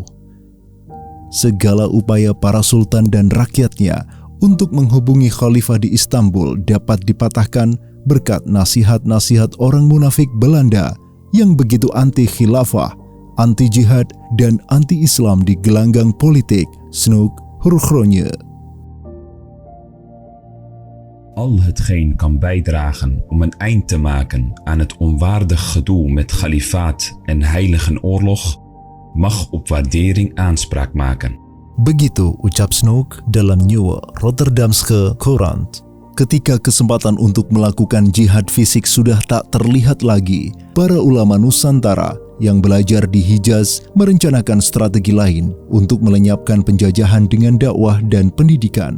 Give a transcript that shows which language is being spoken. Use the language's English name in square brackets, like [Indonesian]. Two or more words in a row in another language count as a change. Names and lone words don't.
[Indonesian] Segala upaya para sultan dan rakyatnya untuk menghubungi khalifah di Istanbul dapat dipatahkan berkat nasihat-nasihat orang munafik Belanda yang begitu anti-khilafah, anti-jihad, dan anti-Islam di gelanggang politik Snoek Hurgronje. [Dutch] al hetgeen kan bijdragen om een eind te maken aan het onwaardig gedoe met khalifaat en heiligenoorlog, mag op waardering aanspraak maken. [Indonesian] Begitu ucap Snoek dalam Nieuwe Rotterdamse Courant. Ketika kesempatan untuk melakukan jihad fisik sudah tak terlihat lagi, para ulama Nusantara yang belajar di Hijaz merencanakan strategi lain untuk melenyapkan penjajahan dengan dakwah dan pendidikan.